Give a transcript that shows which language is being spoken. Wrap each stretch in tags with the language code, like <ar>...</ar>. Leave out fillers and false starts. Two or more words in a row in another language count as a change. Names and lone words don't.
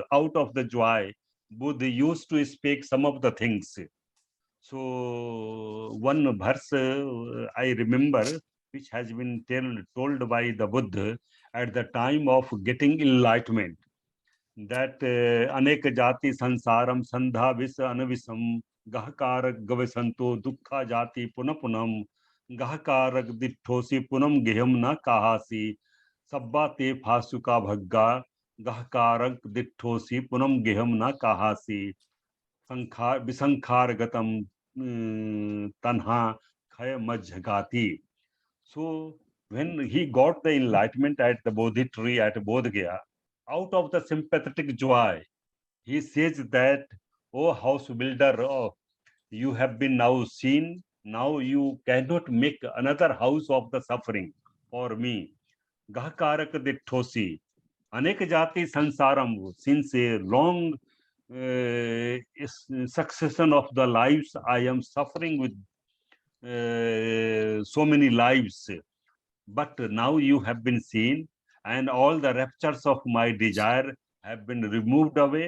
<en>Out of the joy, Buddha used to speak some of the things. So one verse I remember, which has been told by the Buddha at the time of getting enlightenment, that</en> <pi>anek jati sansaram sandha vis anavisam gahkarak gavisanto dukha jati punapunam gahkarak dithosi punam geham na kahasi sabba te phasuka bhagga gahkarak dithosi punam geham na kahasi sankhar visankhar gatam tanha khay majhagati.</pi> <en>So when he got the enlightenment at the Bodhi tree at Bodh Gaya, out of the sympathetic joy, he says that, "Oh house builder, oh, you have been now seen. Now you cannot make another house of the suffering for me.</en> <pi>Gahkarak dithosi. Anek jati sansaram,</pi> <en>since a long succession of the lives, I am suffering with so many lives. But now you have been seen, and all the raptures of my desire have been removed away.</en>